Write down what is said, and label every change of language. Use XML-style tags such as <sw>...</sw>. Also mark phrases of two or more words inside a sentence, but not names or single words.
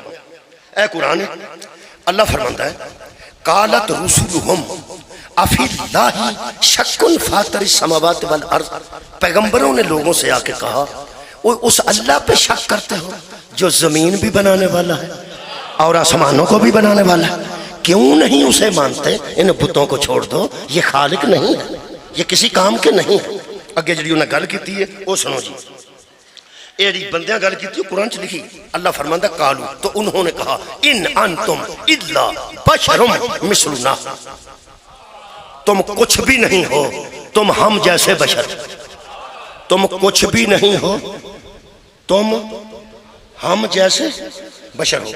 <ur>اے قرآن اللہ فرماتا ہے</ur> <ar>قالت رسولہم افی اللہ شک فاطر السماوات والارض.</ar> <ur>پیغمبروں نے لوگوں سے آ کے کہا اس اللہ پہ شک کرتے ہو جو زمین بھی بنانے والا ہے اور آسمانوں کو بھی بنانے والا ہے, کیوں نہیں اسے مانتے؟ ان بتوں کو چھوڑ دو, یہ خالق نہیں ہے, یہ کسی کام کے نہیں ہے.</ur> <pa>اگے جڑی انہیں گل کیتی ہے وہ سنو جی. یہ جی بندیاں گل کیتی ہے قرآن چ لکھی اللہ فرماندا</pa> <ur>قالو تو انہوں نے کہا</ur> <ar>ان انتم الا بشر مثلنا,</ar> <ur>تم کچھ بھی نہیں ہو, تم ہم جیسے بشر, تم کچھ بھی نہیں ہو, تم ہم جیسے بشر ہو.</ur>